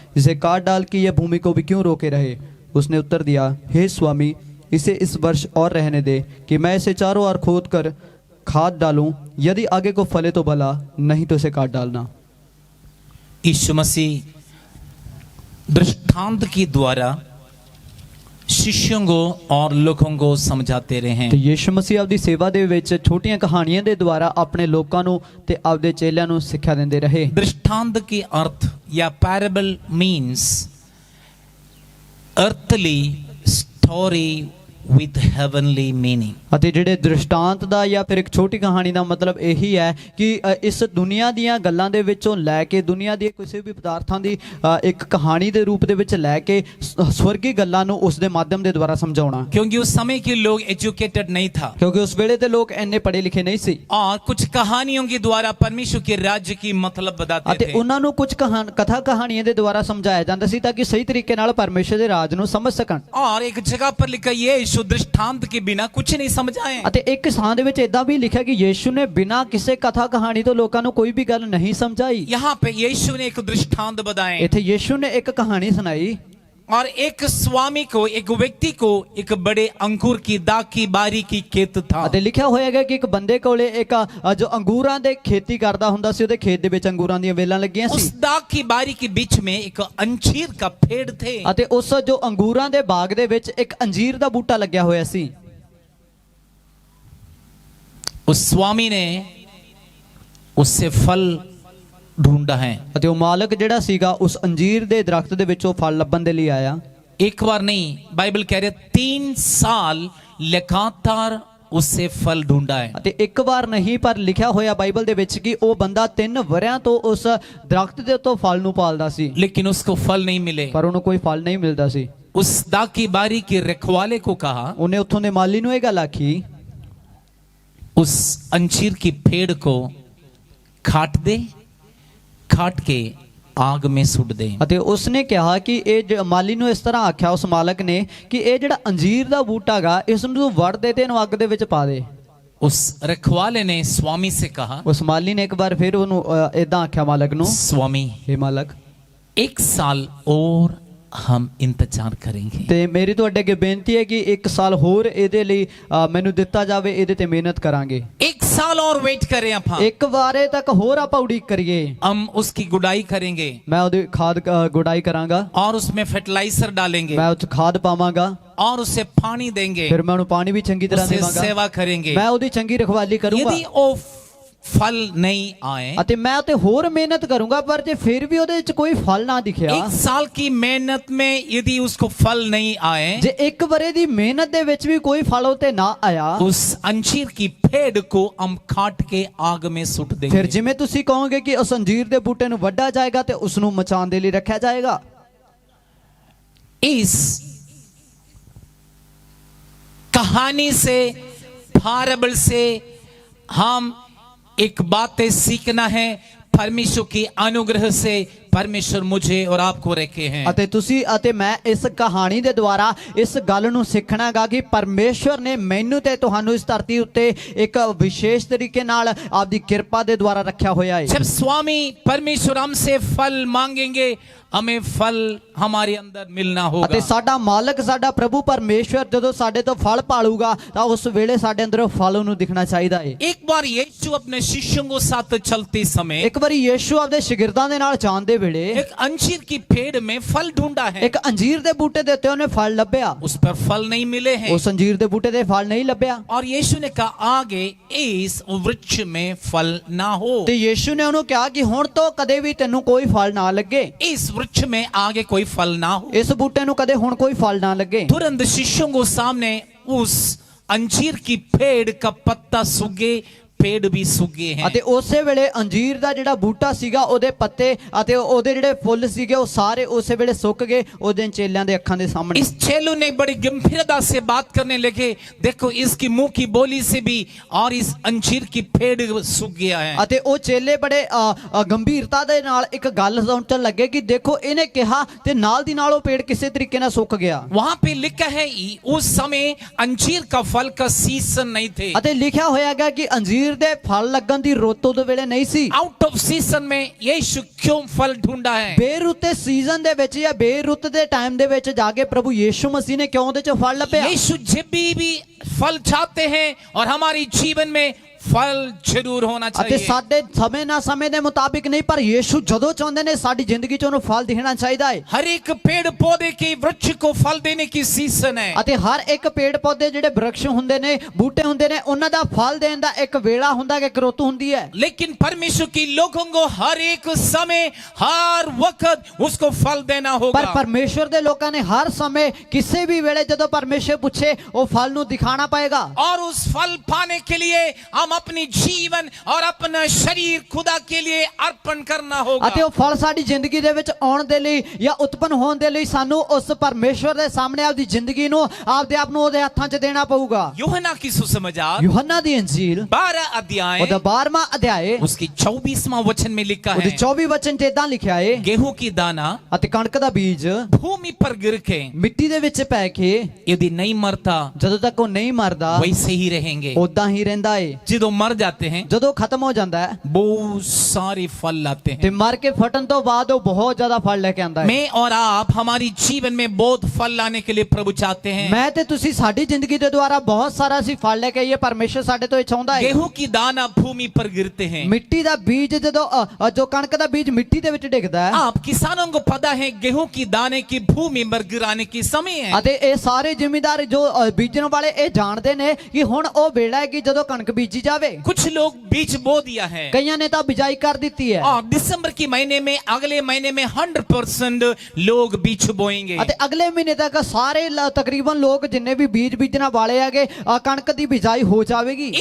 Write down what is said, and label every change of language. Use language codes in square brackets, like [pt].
[hi] इसे काट डाल के यह भूमि को भी क्यों रोके रहे। उसने उत्तर दिया, हे स्वामी, इसे इस वर्ष और रहने दे कि मैं इसे चारों ओर खोद कर खाद डालूं। यदि आगे को फले तो भला, नहीं तो इसे काट डालना। यीशु मसीह दृष्टांत के द्वारा शिष्यों को और लोगों को समझाते रहे। [pa] ਤੇ ਯੀਸ਼ੂ ਮਸੀਹ ਆਪਦੀ ਸੇਵਾ ਦੇ ਵਿੱਚ ਛੋਟੀਆਂ ਕਹਾਣੀਆਂ ਦੇ ਦੁਆਰਾ ਆਪਣੇ ਲੋਕਾਂ ਨੂੰ ਤੇ ਆਪਦੇ ਚੇਲਿਆਂ ਨੂੰ ਸਿੱਖਿਆ ਦਿੰਦੇ ਰਹੇ। [hi] दृष्टांत के अर्थ या [en] Parable means earthly story with heavenly meaning। [pa] ਅਤੇ ਜਿਹੜੇ ਦ੍ਰਿਸ਼ਟਾਂਤ ਦਾ ਜਾਂ ਫਿਰ ਇੱਕ ਛੋਟੀ ਕਹਾਣੀ ਦਾ ਮਤਲਬ ਇਹੀ ਹੈ ਕਿ ਇਸ ਦੁਨੀਆ ਦੀਆਂ ਗੱਲਾਂ ਦੇ ਵਿੱਚੋਂ ਲੈ ਕੇ ਦੁਨੀਆ ਦੀ ਕਿਸੇ ਵੀ ਪਦਾਰਥਾਂ ਦੀ ਇੱਕ ਕਹਾਣੀ ਦੇ ਰੂਪ ਦੇ ਵਿੱਚ ਲੈ ਕੇ ਸਵਰਗੀ ਗੱਲਾਂ ਨੂੰ ਉਸ ਦੇ ਮਾਧਿਅਮ ਦੇ ਦੁਆਰਾ ਸਮਝਾਉਣਾ। [hi] क्योंकि उस समय के लोग एजुकेटेड नहीं था, [pa] ਕਿਉਂਕਿ ਉਸ ਵੇਲੇ ਦੇ ਲੋਕ ਇੰਨੇ ਪੜ੍ਹੇ ਲਿਖੇ ਨਹੀਂ ਸੀ [hi] और कुछ कहानियों के द्वारा परमेश्वर के राज्य की मतलब बताते [pa] ਅਤੇ [hi] थे। [pa] ਉਹਨਾਂ ਨੂੰ ਕੁਝ ਕਥਾ ਕਹਾਣੀਆਂ ਦੇ ਦੁਆਰਾ ਸਮਝਾਇਆ ਜਾਂਦਾ ਸੀ ਤਾਂ ਕਿ ਸਹੀ ਤਰੀਕੇ ਨਾਲ ਪਰਮੇਸ਼ਰ ਦੇ ਰਾਜ ਨੂੰ ਸਮਝ ਸਕਣ। [hi] और एक जगह पर लिखा, यीशु दृष्टांत के बिना कुछ नहीं समझाए। [pa] ਅਤੇ ਇੱਕ ਥਾਂ ਦੇ ਵਿੱਚ ਇਦਾਂ ਵੀ ਲਿਖਿਆ ਕਿ ਯੀਸ਼ੂ ਨੇ ਬਿਨਾਂ ਕਿਸੇ ਕਥਾ ਕਹਾਣੀ ਤੋਂ ਲੋਕਾਂ ਨੂੰ ਕੋਈ ਵੀ ਗੱਲ ਨਹੀਂ ਸਮਝਾਈ। [hi] यहाँ पे यीशु ने एक दृष्टांत बताए [pa] ਇੱਥੇ ਯੀਸ਼ੂ ਨੇ ਇੱਕ ਕਹਾਣੀ ਸੁਣਾਈ। [hi] और एक स्वामी को, एक व्यक्ति को एक बड़े अंगूर की दाग की बारी की खेत था। [pa] ਅਤੇ ਲਿਖਿਆ ਹੋਇਆ ਹੈ ਕਿ ਇੱਕ ਬੰਦੇ ਕੋਲੇ ਇੱਕ ਜੋ ਅੰਗੂਰਾਂ ਦੇ ਖੇਤੀ ਕਰਦਾ ਹੁੰਦਾ ਸੀ, ਉਹਦੇ ਖੇਤ ਦੇ ਵਿੱਚ ਅੰਗੂਰਾਂ ਦੀਆਂ ਵੇਲਾਂ ਲੱਗੀਆਂ [hi] उस [pa] ਸੀ [hi] दाग की बारी के बीच में एक अंजीर का पेड़ थे। [pa] ਅਤੇ ਉਸ ਜੋ ਅੰਗੂਰਾਂ ਦੇ ਬਾਗ ਦੇ ਵਿੱਚ ਇੱਕ ਅੰਜੀਰ ਦਾ ਬੂਟਾ ਲੱਗਿਆ ਹੋਇਆ ਸੀ। [hi] उस स्वामी ने उससे फल ढूंढा है। [pa] ਅਤੇ ਉਹ ਮਾਲਕ ਜਿਹੜਾ ਸੀਗਾ ਉਸ ਅੰਜੀਰ ਦੇ ਦਰਖਤ ਦੇ ਵਿੱਚੋਂ ਫਲ ਲੱਭਣ ਦੇ ਲਈ ਆਇਆ। [hi] एक बार नहीं, बाइबल कह रहे 3 साल लगातार उससे फल ढूंढा है। [pa] ਅਤੇ ਇੱਕ ਵਾਰ ਨਹੀਂ ਪਰ ਲਿਖਿਆ ਹੋਇਆ ਬਾਈਬਲ ਦੇ ਵਿੱਚ ਕਿ ਉਹ ਬੰਦਾ 3 ਵਰਿਆਂ ਤੋਂ ਉਸ ਦਰਖਤ ਦੇ ਉੱਤੋਂ ਫਲ ਨੂੰ ਪਾਲਦਾ ਸੀ, [hi] लेकिन उसको फल नहीं मिले। [pa] ਪਰ ਉਹਨੂੰ ਕੋਈ ਫਲ ਨਹੀਂ ਮਿਲਦਾ ਸੀ। [hi] उस दाग की बारी के रखवाले को कहा, [pa] ਉਹਨੇ ਉੱਥੋਂ ਦੇ ਮਾਲੀ ਨੂੰ ਇਹ ਗੱਲ ਆਖੀ, [hi] उस अंजीर की पेड़ को काट दे, काट के आग में सुट दे। [pa] ਅਤੇ ਉਸਨੇ ਕਿਹਾ ਕਿ ਇਹ ਮਾਲੀ ਨੂੰ ਇਸ ਤਰ੍ਹਾਂ ਆਖਿਆ ਉਸ ਮਾਲਕ ਨੇ ਕਿ ਇਹ ਜਿਹੜਾ ਅੰਜੀਰ ਦਾ ਬੂਟਾ ਗਾ ਇਸ ਨੂੰ ਤੂੰ ਵੜ ਦੇ ਤੇ ਇਹਨੂੰ ਅੱਗ ਦੇ ਵਿੱਚ ਪਾ ਦੇ। [hi] उस रखवाले ने स्वामी से कहा, [pa] ਉਸ ਮਾਲੀ ਨੇ ਇੱਕ ਵਾਰ ਫਿਰ ਉਹਨੂੰ ਇਦਾਂ ਆਖਿਆ ਮਾਲਕ ਨੂੰ, [hi] स्वामी [pa] हे ਮਾਲਕ [hi] 1 साल और हम इंतजार करेंगे। [pa] ਤੇ ਮੇਰੀ ਤੁਹਾਡੇ ਅੱਗੇ ਬੇਨਤੀ ਹੈ ਕਿ 1 ਸਾਲ ਹੋਰ ਇਹਦੇ ਲਈ ਮੈਨੂੰ ਦਿੱਤਾ ਜਾਵੇ, ਇਹਦੇ ਤੇ ਮਿਹਨਤ ਕਰਾਂਗੇ। [hi] 1 साल और वेट करें आप, [pa] ਇੱਕ ਵਾਰੇ ਤੱਕ ਹੋਰ ਆਪਾਂ ਉਡੀਕ ਕਰੀਏ। [hi] हम उसकी गुड़ाई करेंगे [pa] ਮੈਂ ਉਹਦੀ ਖਾਦ ਗੁਡਾਈ ਕਰਾਂਗਾ, [hi] और उसमें फर्टिलाइजर डालेंगे [pa] ਮੈਂ ਉਹ 'ਚ ਖਾਦ ਪਾਵਾਂਗਾ, [hi] और उसे पानी देंगे, [pa] ਫਿਰ ਮੈਂ ਉਹਨੂੰ ਪਾਣੀ ਵੀ ਚੰਗੀ ਤਰ੍ਹਾਂ [hi] उससे [pa] ਦੇਵਾਂਗਾ, [hi] सेवा करेंगे। [pa] ਮੈਂ ਉਹਦੀ ਚੰਗੀ ਰਖਵਾਲੀ ਕਰੂੰਗਾ। [hi] यदि वो फल नहीं आए, [pa] ਅਤੇ ਮੈਂ ਤੇ ਹੋਰ ਮਿਹਨਤ ਕਰੂੰਗਾ, ਪਰ ਜੇ ਫਿਰ ਵੀ ਉਹਦੇ ਵਿੱਚ ਕੋਈ ਫਲ ਨਾ ਦਿਖਿਆ, [hi] 1 साल की मेहनत में यदि उसको फल नहीं आए, [pa] ਜੇ ਇੱਕ ਵਰੇ ਦੀ ਮਿਹਨਤ ਦੇ ਵਿੱਚ ਵੀ ਕੋਈ ਫਲ ਉਤੇ ਨਾ ਆਇਆ, [hi] उस अंजीर की पेड़ को हम काट के आग में सुट [pa] ਫਿਰ [hi] देंगे। [pa] ਜਿਵੇਂ ਤੁਸੀਂ ਕਹੋਗੇ ਕਿ ਉਸ ਅੰਜੀਰ ਦੇ ਬੂਟੇ ਨੂੰ ਵੱਢਾ ਜਾਏਗਾ ਤੇ ਉਸ ਨੂੰ ਮਚਾਉਣ ਦੇ ਲਈ ਰੱਖਿਆ ਜਾਏਗਾ। [hi] इस कहानी से, पाराबल से हम एक बात सीखना है, परमेश्वर की अनुग्रह से परमेश्वर मुझे और आपको रखे हैं। [pa] ਅਤੇ ਤੁਸੀਂ ਅਤੇ ਮੈਂ ਇਸ ਕਹਾਣੀ ਦੇ ਦੁਆਰਾ ਇਸ ਗੱਲ ਨੂੰ ਸਿੱਖਣਾਗਾ ਕਿ ਪਰਮੇਸ਼ਵਰ ਨੇ ਮੈਨੂੰ ਤੇ ਤੁਹਾਨੂੰ ਇਸ ਧਰਤੀ ਉੱਤੇ ਇੱਕ ਵਿਸ਼ੇਸ਼ ਤਰੀਕੇ ਨਾਲ ਆਪਦੀ ਕਿਰਪਾ ਦੇ ਦੁਆਰਾ ਰੱਖਿਆ ਹੋਇਆ ਹੈ। [hi] जब स्वामी परमेश्वर हमसे फल मांगेंगे, हमें फल हमारे अंदर मिलना होगा। [pa] ਅਤੇ ਸਾਡਾ ਮਾਲਕ ਸਾਡਾ ਪ੍ਰਭੂ ਪਰਮੇਸ਼ਵਰ ਜਦੋਂ ਸਾਡੇ ਤੋਂ ਫਲ ਪਾਲੂਗਾ ਤਾਂ ਉਸ ਵੇਲੇ ਸਾਡੇ ਅੰਦਰ ਫਲ ਉਹਨੂੰ ਦਿਖਣਾ ਚਾਹੀਦਾ ਹੈ। [hi] एक बार यीशु अपने शिष्यों को साथ चलते समय [pa] ਇੱਕ ਵਾਰੀ ਯੀਸ਼ੂ ਆਪਦੇ ਸ਼ਾਗਿਰਦਾਂ ਦੇ ਨਾਲ ਜਾਂਦੇ ਵੇਲੇ [hi] एक अंजीर की पेड़ में फल ढूंढा है। [pa] ਇੱਕ ਅੰਜੀਰ ਦੇ ਬੂਟੇ ਦੇ ਉੱਤੇ ਉਹਨੇ ਫਲ ਲੱਭਿਆ, [hi] उस पर फल नहीं मिले हैं। [pa] ਉਸ ਅੰਜੀਰ ਦੇ ਬੂਟੇ ਤੇ ਫਲ ਨਹੀਂ ਲੱਭਿਆ [hi] और यीशु ने कहा, आगे इस वृक्ष में फल ना हो। [pa] ਤੇ ਯੀਸ਼ੂ ਨੇ ਉਹਨੂੰ ਕਿਹਾ ਕਿ ਹੁਣ ਤੋਂ ਕਦੇ ਵੀ ਤੈਨੂੰ ਕੋਈ ਫਲ ਨਾ ਲੱਗੇ, [hi] इस वृक्ष में आगे कोई फल ना हो। [pa] ਇਸ ਬੂਟੇ ਨੂੰ ਕਦੇ ਹੁਣ ਕੋਈ ਫਲ ਨਾ ਲੱਗੇ। [hi] तुरंत शिष्यों को सामने उस अंजीर की पेड़ का पत्ता सूखे पेड़ भी सूख गए हैं। [pa] ਅਤੇ ਉਸੇ ਵੇਲੇ ਅੰਜੀਰ ਦਾ ਜਿਹੜਾ ਬੂਟਾ ਸੀਗਾ ਉਹਦੇ ਪੱਤੇ ਅਤੇ ਉਹਦੇ ਜਿਹੜੇ ਫੁੱਲ ਸੀਗੇ ਉਹ ਸਾਰੇ ਉਸੇ ਵੇਲੇ ਸੁੱਕ ਗਏ ਉਹਦੇ ਚੇਲਿਆਂ ਦੇ ਅੱਖਾਂ ਦੇ ਸਾਹਮਣੇ। [hi] इस चेलों ने बड़ी गंभीरता से बात करने लगे, देखो इसकी मुंह की बोली से भी और इस अंजीर की पेड़ सूख गया है। [pa] ਅਤੇ ਉਹ ਚੇਲੇ ਬੜੇ ਗੰਭੀਰਤਾ ਦੇ ਨਾਲ ਇੱਕ ਗੱਲ ਸਮਝਣ ਲੱਗੇ ਕਿ ਦੇਖੋ ਇਹਨੇ ਕਿਹਾ ਤੇ ਨਾਲ ਦੀ ਨਾਲ ਉਹ ਪੇੜ ਕਿਸੇ ਤਰੀਕੇ ਨਾਲ ਸੁੱਕ ਗਿਆ। [hi] वहां पे लिखा है उस समय अंजीर का फल का सीजन नहीं थे। [pa] ਅਤੇ ਲਿਖਿਆ ਹੋਇਆ ਹੈਗਾ ਕਿ ਅੰਜੀਰ ਦੇ ਫਲ ਲੱਗਣ ਦੀ ਰੁੱਤ ਉਹਦੇ ਵੇਲੇ ਨਹੀਂ ਸੀ। [en] out of season [hi] में यीशु क्यों फल ढूंढा है? [pa] ਬੇਰੁੱਤ ਦੇ ਸੀਜ਼ਨ ਦੇ ਵਿੱਚ ਜਾਂ ਬੇਰੁੱਤ ਦੇ ਟਾਈਮ ਦੇ ਵਿੱਚ ਜਾ ਕੇ ਪ੍ਰਭੂ ਯੀਸ਼ੂ ਮਸੀਹ ਨੇ ਕਿਉਂ ਉਹਦੇ ਚ ਫਲ ਲੱਭਿਆ? [hi] यीशु जब भी फल चाहते हैं और हमारी जीवन में फल जरूर होना [pa] ਅਤੇ [hi] चाहिए। [pa] ਸਾਡੇ ਸਮੇਂ ਨਾਲ ਸਮੇਂ ਦੇ ਮੁਤਾਬਿਕ ਨਹੀਂ ਪਰ ਯੀਸ਼ੂ ਜਦੋਂ ਚਾਹੁੰਦੇ ਨੇ ਸਾਡੀ ਜ਼ਿੰਦਗੀ ਚ ਉਹਨੂੰ ਫਲ ਦਿਖਣਾ ਚਾਹੀਦਾ ਹੈ। [hi] हर एक पेड़ पौधे के वृक्ष को फल देने की सीजन है। [pa] ਅਤੇ ਹਰ ਇੱਕ ਪੇੜ ਪੌਦੇ ਜਿਹੜੇ ਬ੍ਰਿਕਸ਼ ਹੁੰਦੇ ਨੇ ਬੂਟੇ ਹੁੰਦੇ ਨੇ ਉਹਨਾਂ ਦਾ ਫਲ ਦੇਣ ਦਾ ਇੱਕ ਵੇਲਾ ਹੁੰਦਾ ਹੈ, ਇੱਕ ਰੁੱਤ ਹੁੰਦੀ ਹੈ। [hi] लेकिन परमेश्वर की लोगों को हर एक समय हर वक्त उसको फल देना [pa] ਪਰ [hi] होगा। [pa] ਪਰਮੇਸ਼ਵਰ ਦੇ ਲੋਕਾਂ ਨੇ ਹਰ ਸਮੇਂ ਕਿਸੇ ਵੀ ਵੇਲੇ ਜਦੋਂ ਪਰਮੇਸ਼ਵਰ ਪੁੱਛੇ ਉਹ ਫਲ ਨੂੰ ਦਿਖਾਣਾ ਪਏਗਾ। [hi] और उस फल पाने के लिए हम अपनी जीवन और अपना शरीर खुदा के लिए अर्पण करना होगा। [pa] ਅਤੇ ਉਹ ਫਲ ਸਾਡੀ ਜ਼ਿੰਦਗੀ ਦੇ ਵਿੱਚ ਆਉਣ ਦੇ ਲਈ ਜਾਂ ਉਤਪਨ ਹੋਣ ਦੇ ਲਈ ਸਾਨੂੰ ਉਸ ਪਰਮੇਸ਼ਵਰ ਦੇ ਸਾਹਮਣੇ ਆਪਦੀ ਜ਼ਿੰਦਗੀ ਨੂੰ ਆਪਦੇ ਆਪ ਨੂੰ ਉਹਦੇ ਹੱਥਾਂ 'ਚ ਦੇਣਾ ਪਊਗਾ। [hi] यूहन्ना की सुसमाचार [pa] ਯੂਹੰਨਾ ਦੀ ਇੰਜੀਲ [hi] 12 अध्याय [pa] ਉਹਦਾ 12ਵਾਂ ਅਧਿਆਏ [hi] उसकी 24वां वचन में लिखा [pa] ਉਹਦੇ [hi] है, [pa] 24 ਵਚਨ 'ਚ ਇਦਾਂ ਲਿਖਿਆ ਏ [hi] गेहूं की दाना [pa] ਅਤੇ ਕਣਕ ਦਾ ਬੀਜ [hi] भूमि पर गिर के [pa] ਮਿੱਟੀ ਦੇ ਵਿੱਚ ਪੈ ਕੇ [hi] यदि नहीं मरता [pa] ਜਦੋਂ ਤੱਕ ਉਹ ਨਹੀਂ ਮਰਦਾ [hi] वैसे ही रहेंगे। [pa] ਉਦਾਂ ਹੀ ਰਹਿੰਦਾ ਏ। ਜਦੋਂ [hi] मर जाते हैं [pa] ਜਦੋਂ ਖਤਮ ਹੋ ਜਾਂਦਾ ਹੈ [hi] बहुत सारे फल लाते [pa] ਤੇ [hi] हैं। [pa] ਮਰ ਕੇ ਫਟਣ ਤੋਂ ਬਾਅਦ ਉਹ ਬਹੁਤ ਜ਼ਿਆਦਾ ਫਲ ਲੈ ਕੇ ਆਂਦਾ ਹੈ। [hi] मैं और आप हमारी जीवन में बहुत फल लाने के लिए प्रभु चाहते हैं। [pa] ਮੈਂ ਤੇ ਤੁਸੀਂ ਸਾਡੀ ਜ਼ਿੰਦਗੀ ਦੇ ਦੁਆਰਾ ਬਹੁਤ ਸਾਰਾ ਅਸੀਂ ਫਲ ਲੈ ਕੇ ਆਈਏ। ਪਰਮੇਸ਼ਰ ਸਾਡੇ ਤੋਂ ਇਹ ਚਾਹੁੰਦਾ ਹੈ। [hi] गेहूं की दाना भूमि पर गिरते हैं। [pa] ਮਿੱਟੀ ਦਾ ਬੀਜ ਜਦੋਂ ਜੋ ਕਣਕ ਦਾ ਬੀਜ ਮਿੱਟੀ ਦੇ ਵਿੱਚ ਡਿੱਗਦਾ ਹੈ [hi] आप किसानों को पता है गेहूं की दाने की भूमि पर गिराने की समय है। [pa] ਅਤੇ ਇਹ ਸਾਰੇ ਜ਼ਿਮੀਂਦਾਰ ਜੋ ਬੀਜਣ ਵਾਲੇ ਇਹ ਜਾਣਦੇ ਨੇ ਕਿ ਹੁਣ ਉਹ ਵੇਲਾ ਹੈ ਕਿ ਜਦੋਂ ਕਣਕ ਬੀਜੀ ਜਾਵੇ। [hi] कुछ लोग बीज बो दिया है [pa] ਕਈਆਂ ਨੇ ਤਾਂ ਬਿਜਾਈ ਕਰ ਦਿੱਤੀ ਹੈ [hi] और दिसंबर के महीने में अगले महीने में 100% लोग बीज बोएंगे। [pa] ਅਤੇ ਅਗਲੇ ਮਹੀਨੇ ਤੱਕ ਸਾਰੇ ਤਕਰੀਬਨ ਲੋਕ ਜਿੰਨੇ ਵੀ ਬੀਜ ਬੀਜਣ ਵਾਲੇ ਹੈਗੇ ਕਣਕ ਦੀ ਬਿਜਾਈ ਹੋ ਜਾਵੇਗੀ।